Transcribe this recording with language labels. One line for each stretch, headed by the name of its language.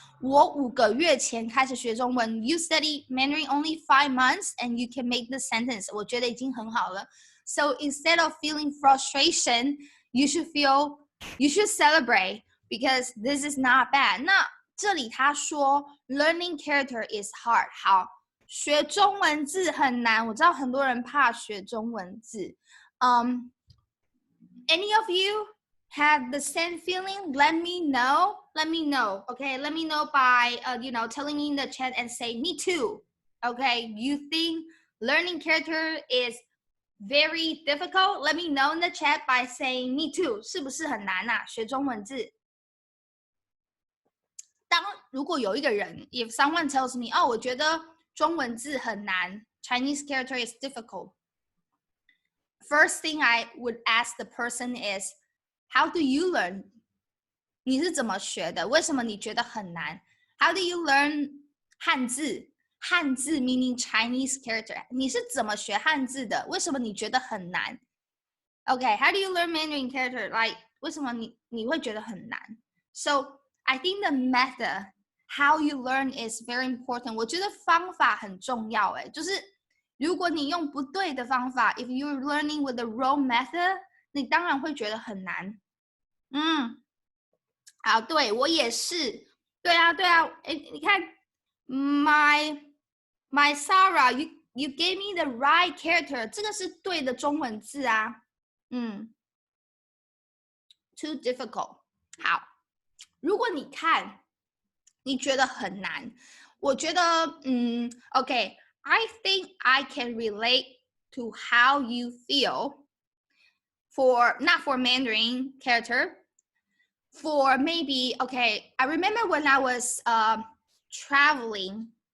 Chinese: 我5个月前开始学中文
English: You study Mandarin only 5 months and you can make the sentence.
Chinese: 我觉得已经很好了。
English: So instead of feeling frustration, you should celebrate because this is not bad.
Chinese: 那这里他说
English: learning character is hard.
Chinese: 好，学中文字很难。我知道很多人怕学中文字。
English: Any of you have the same feeling? Let me know. Okay, let me know by telling me in the chat and say me too. Okay, you think learning character is very difficult? Let me know in the chat by saying me too.
Chinese: 是不是很难啊？学中文字。如果有一个人
English: if someone tells me,
Chinese: 我觉得中文字很难
English: Chinese character is difficult. First thing I would ask the person is, how do you learn?
Chinese: 你是怎么学的？为什么你觉得很难？
English: How do you learn 汉字？ 汉字 meaning Chinese character.
Chinese: 你是怎么学汉字的？为什么你觉得很难？
English: Okay, how do you learn Mandarin character?
Chinese: Like 为什么你会觉得很难？
English: So I think the method, how you learn is very important.
Chinese: 我觉得方法很重要，就是如果你用不对的方法
English: if you're learning with the wrong method,
Chinese: 你当然会觉得很难。好，对，我也是。对啊，你看
English: my Sarah, you gave me the right character.
Chinese: 这个是对的中文字啊。
English: Too difficult.
Chinese: 好，如果你看你觉得很难，我觉得
English: okay, I think I can relate to how you feel for not for Mandarin character, for maybe okay, I remember when I was traveling.